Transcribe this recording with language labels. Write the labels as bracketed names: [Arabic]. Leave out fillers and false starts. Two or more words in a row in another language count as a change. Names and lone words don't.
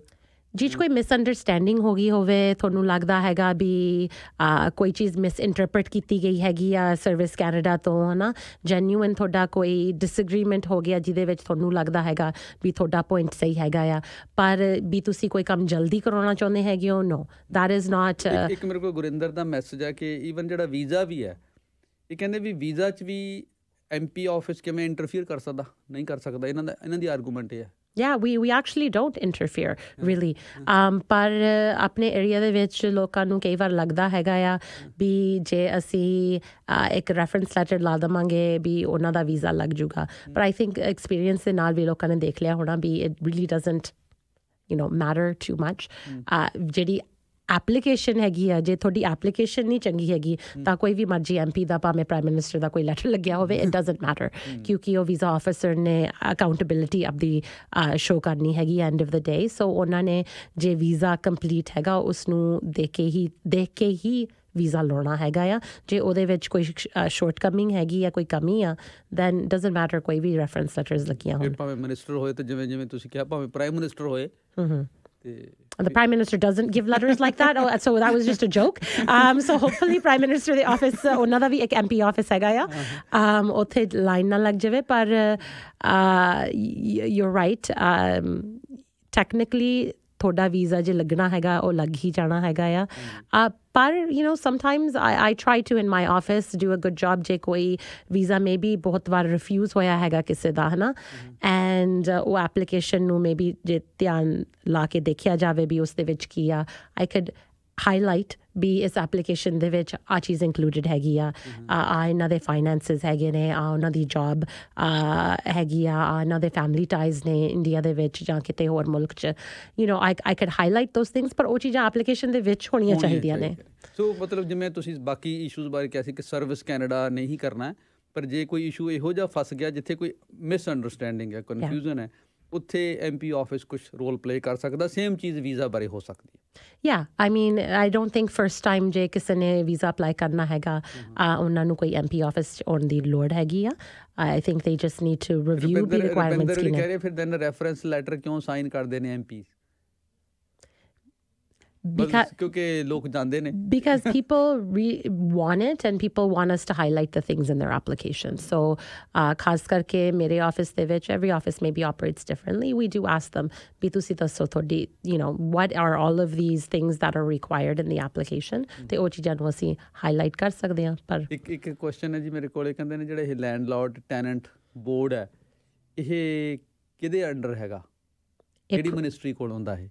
[Punjabi] ਜਿਹ 'ਚ ਕੋਈ ਮਿਸਅੰਡਰਸਟੈਂਡਿੰਗ ਹੋ ਗਈ ਹੋਵੇ, ਤੁਹਾਨੂੰ ਲੱਗਦਾ ਹੈਗਾ ਵੀ ਕੋਈ ਚੀਜ਼ ਮਿਸਇੰਟਰਪ੍ਰੇਟ ਕੀਤੀ ਗਈ ਹੈਗੀ ਆ ਸਰਵਿਸ ਕੈਨੇਡਾ ਤੋਂ, ਹੈ ਨਾ, ਜੈਨੂਇਨ ਤੁਹਾਡਾ ਕੋਈ ਡਿਸਐਗਰੀਮੈਂਟ ਹੋ ਗਿਆ ਜਿਹਦੇ ਵਿੱਚ ਤੁਹਾਨੂੰ ਲੱਗਦਾ ਹੈਗਾ ਵੀ ਤੁਹਾਡਾ ਪੁਆਇੰਟ ਸਹੀ ਹੈਗਾ ਆ, ਪਰ ਵੀ ਤੁਸੀਂ ਕੋਈ ਕੰਮ ਜਲਦੀ ਕਰਾਉਣਾ ਚਾਹੁੰਦੇ ਹੈਗੇ ਹੋ, [English] no, that is not. [Punjabi] ਇੱਕ ਮੇਰੇ ਕੋਲ ਗੁਰਿੰਦਰ ਦਾ ਮੈਸੇਜ ਹੈ ਕਿ ਈਵਨ ਜਿਹੜਾ ਵੀਜ਼ਾ ਵੀ ਹੈ, ਇਹ ਕਹਿੰਦੇ ਵੀ ਵੀਜ਼ਾ 'ਚ ਵੀ [English] MP office [Punjabi] ਕਿਵੇਂ ਇੰਟਰਫੀਅਰ ਕਰ ਸਕਦਾ, ਨਹੀਂ ਕਰ ਸਕਦਾ। ਇਹਨਾਂ ਦੀ ਆਰਗੂਮੈਂਟ ਇਹ ਹੈ। [English] Yeah, we actually don't interfere really. [Punjabi] ਪਰ ਆਪਣੇ ਏਰੀਆ ਦੇ ਵਿੱਚ ਲੋਕਾਂ ਨੂੰ ਕਈ ਵਾਰ ਲੱਗਦਾ ਹੈਗਾ ਆ ਵੀ ਜੇ ਅਸੀਂ ਇੱਕ [English] reference letter [Punjabi] ਲਾ ਦੇਵਾਂਗੇ ਵੀ ਉਹਨਾਂ ਦਾ ਵੀਜ਼ਾ ਲੱਗ ਜੂਗਾ, ਪਰ [English] I think experience [Punjabi] ਦੇ ਨਾਲ ਵੀ ਲੋਕਾਂ ਨੇ ਦੇਖ ਲਿਆ ਹੋਣਾ ਵੀ [English] it really doesn't matter too much. [Punjabi] ਜਿਹੜੀ ਐਪਲੀਕੇਸ਼ਨ ਹੈਗੀ ਆ, ਜੇ ਤੁਹਾਡੀ ਐਪਲੀਕੇਸ਼ਨ ਨਹੀਂ ਚੰਗੀ ਹੈਗੀ ਤਾਂ ਕੋਈ ਵੀ ਮਰਜ਼ੀ MP ਦਾ ਭਾਵੇਂ [English] prime minister [Punjabi] ਦਾ ਕੋਈ ਲੈਟਰ ਲੱਗਿਆ ਹੋਵੇ, [English] it doesn't matter, [Punjabi] ਕਿਉਂਕਿ ਉਹ [English] visa officer [Punjabi] ਨੇ ਅਕਾਊਂਟੇਬਿਲਿਟੀ ਆਪਦੀ ਸ਼ੋ ਕਰਨੀ ਹੈਗੀ [English] end of the day. [Punjabi] ਸੋ ਉਹਨਾਂ ਨੇ ਜੇ [English] visa complete [Punjabi] ਹੈਗਾ ਉਸਨੂੰ ਦੇਖ ਕੇ ਹੀ ਵੀਜ਼ਾ ਲਾਉਣਾ ਹੈਗਾ ਆ। ਜੇ ਉਹਦੇ ਵਿੱਚ ਕੋਈ ਸ਼ੋਰਟ ਕਮਿੰਗ ਹੈਗੀ ਆ, ਕੋਈ ਕਮੀ ਆ, [English] then doesn't matter [Punjabi] ਕੋਈ ਵੀ [English] reference letters [Punjabi] ਲੱਗੀਆਂ ਹੋਣ। ਭਾਵੇਂ ਮਿਨਿਸਟਰ ਹੋਏ ਤੇ ਜਿਵੇਂ ਤੁਸੀਂ ਕਿਹਾ ਭਾਵੇਂ [English] prime minister [Punjabi] ਹੋਏ [English] The Prime Minister doesn't give letters like that. Oh, so that was just a joke. So hopefully Prime Minister the office, [Punjabi] ਉਹਨਾਂ ਦਾ ਵੀ ਇੱਕ [English] MP office [Punjabi] ਹੈਗਾ ਆ, ਉੱਥੇ ਲਾਈਨ ਨਾ ਲੱਗ ਜਾਵੇ। ਪਰ [English] you're right, technically [Punjabi] ਤੁਹਾਡਾ ਵੀਜ਼ਾ ਜੇ ਲੱਗਣਾ ਹੈਗਾ ਉਹ ਲੱਗ ਹੀ ਜਾਣਾ ਹੈਗਾ ਆ। ਪਰ [English] sometimes I try to in my office do a good job [Punjabi] ਜੇ ਕੋਈ ਵੀਜ਼ਾ maybe ਬਹੁਤ ਵਾਰ ਰਿਫਿਊਜ਼ ਹੋਇਆ ਹੈਗਾ ਕਿਸੇ ਦਾ, ਹੈ ਨਾ, ਐਂਡ ਉਹ ਐਪਲੀਕੇਸ਼ਨ ਨੂੰ maybe ਜੇ ਧਿਆਨ ਲਾ ਕੇ ਦੇਖਿਆ ਜਾਵੇ ਵੀ ਉਸ ਦੇ ਵਿੱਚ ਕੀ ਆ, [English] I could highlight [Punjabi] ਵੀ ਇਸ ਐਪਲੀਕੇਸ਼ਨ ਦੇ ਵਿੱਚ ਆਹ ਚੀਜ਼ ਇੰਕਲੂਡਡ ਹੈਗੀ ਆ, ਇਹਨਾਂ ਦੇ ਫਾਈਨੈਂਸਿਸ ਹੈਗੇ ਨੇ, ਉਹਨਾਂ ਦੀ ਜੌਬ ਹੈਗੀ ਆ, ਇਹਨਾਂ ਦੇ [English] family ties [Punjabi] ਨੇ ਇੰਡੀਆ ਦੇ ਵਿੱਚ ਜਾਂ ਕਿਤੇ ਹੋਰ ਮੁਲਕ 'ਚ, [English] I could highlight those things, [Punjabi] ਪਰ ਉਹ ਚੀਜ਼ਾਂ ਐਪਲੀਕੇਸ਼ਨ ਦੇ ਵਿੱਚ ਹੋਣੀਆਂ ਚਾਹੀਦੀਆਂ ਨੇ। ਸੋ ਮਤਲਬ ਜਿਵੇਂ ਤੁਸੀਂ ਬਾਕੀ ਇਸ਼ੂਜ਼ ਬਾਰੇ ਕਿਹਾ ਸੀ ਕਿ ਸਰਵਿਸ ਕੈਨੇਡਾ ਨੇ ਹੀ ਕਰਨਾ, ਪਰ ਜੇ ਕੋਈ ਇਸ਼ੂ ਇਹੋ ਜਿਹਾ ਫਸ ਗਿਆ ਜਿੱਥੇ ਕੋਈ ਮਿਸਅੰਡਰਸਟੈਂਡਿੰਗ ਹੈ, ਕਨਫਿਊਜ਼ਨ ਹੈ, ਉੱਥੇ [English] MP office [Punjabi] ਕੁਛ [English] role play [Punjabi] ਕਰ ਸਕਦਾ। ਸੇਮ ਚੀਜ਼ ਵੀਜ਼ਾ ਬਾਰੇ ਹੋ ਸਕਦੀ ਹੈ। [English] Yeah, I mean, I don't think first time [Punjabi] ਜੇ ਕਿਸੇ ਨੇ [English] visa apply [Punjabi] ਕਰਨਾ ਹੈਗਾ ਉਹਨਾਂ ਨੂੰ ਕੋਈ [English] MP office [Punjabi] 'ਚ ਆਉਣ ਦੀ ਲੋੜ ਹੈਗੀ ਆ। [English] I think they just need to review the requirements [Punjabi] ਕੀ ਨੇ। ਫਿਰ [English] then reference letter [Punjabi] ਕਿਉਂ ਸਾਈਨ ਕਰਦੇ ਨੇ MPs? ਕਿਉਂਕਿ ਲੋਕ ਜਾਂਦੇ ਨੇ, [English] because people want it and people want us to highlight the things in their application. [Punjabi] So ਖਾਸ ਕਰਕੇ ਮੇਰੇ ਆਫਿਸ ਦੇ ਵਿੱਚ, [English] every office maybe operates differently, we do ask them [Punjabi] ਵੀ ਤੁਸੀਂ ਦੱਸੋ ਤੁਹਾਡੀ [English] what are all of these things that are required in the application, [Punjabi] ਤੇ ਉਹ ਚੀਜ਼ਾਂ ਨੂੰ ਅਸੀਂ ਹਾਈਲਾਈਟ ਕਰ ਸਕਦੇ ਹਾਂ। ਪਰ ਇੱਕ ਕੁਐਸਚਨ ਹੈ ਜੀ ਮੇਰੇ ਕੋਲੇ, ਕਹਿੰਦੇ ਨੇ ਜਿਹੜਾ ਇਹ ਲੈਂਡਲੋਰਡ ਟੈਨੈਂਟ ਬੋਰਡ ਹੈ ਇਹ ਕਿਹਦੇ ਅੰਡਰ ਹੈਗਾ, ਕਿਹੜੀ ਮਿਨਿਸਟਰੀ ਕੋਲ ਹੁੰਦਾ ਹੈ?